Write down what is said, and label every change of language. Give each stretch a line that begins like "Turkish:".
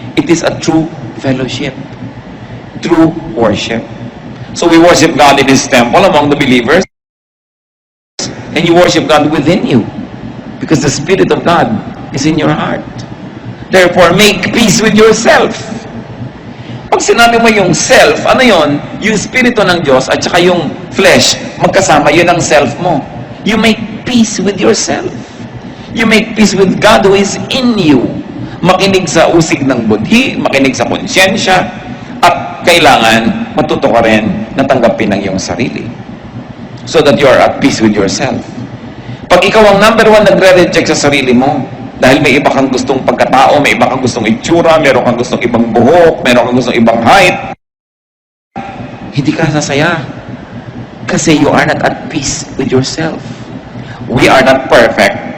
English: It is a true fellowship, true worship. So we worship God in His temple among the believers, and you worship God within you, because the Spirit of God is in your heart. Therefore, make peace with yourself.
Filipino: Pag sinabi mo yung self, ano yon? Yung spirito ng Diyos at saka yung flesh, magkasama, yun ang self mo.
English: You make peace with yourself. You make peace with God who is in you.
Filipino: Makinig sa usig ng budhi, makinig sa konsyensya, at kailangan matuto ka rin na tanggapin ang iyong sarili.
English: So that you are at peace with yourself.
Filipino: Pag ikaw ang number one nagre-reject sa sarili mo, dahil may iba kang gustong pagkatao, may iba kang gustong itsura, meron kang gustong ibang buhok, meron kang gustong ibang height, hindi ka sasaya. Kasi
English: you are not at peace with yourself. We are not perfect.